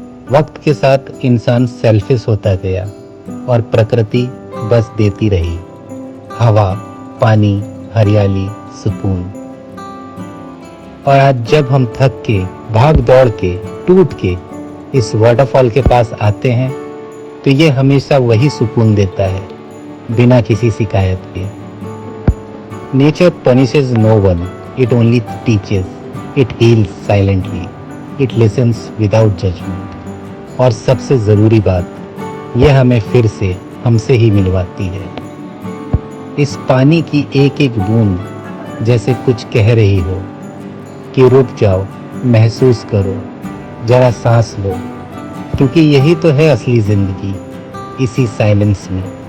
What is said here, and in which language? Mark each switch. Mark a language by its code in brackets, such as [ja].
[hi] वक्त के साथ इंसान सेल्फिश होता गया और प्रकृति बस देती रही, हवा, पानी, हरियाली, सुकून। और आज जब हम थक के, भाग दौड़ के, टूट के इस वाटरफॉल के पास आते हैं तो ये हमेशा वही सुकून देता है, बिना किसी शिकायत के। [en] Nature punishes no one, it only teaches, it heals silently, it listens without judgment. [hi] और सबसे ज़रूरी बात, यह हमें फिर से हमसे ही मिलवाती है। इस पानी की एक एक बूंद जैसे कुछ कह रही हो कि रुक जाओ, महसूस करो, जरा सांस लो, क्योंकि यही तो है असली ज़िंदगी, इसी साइलेंस में।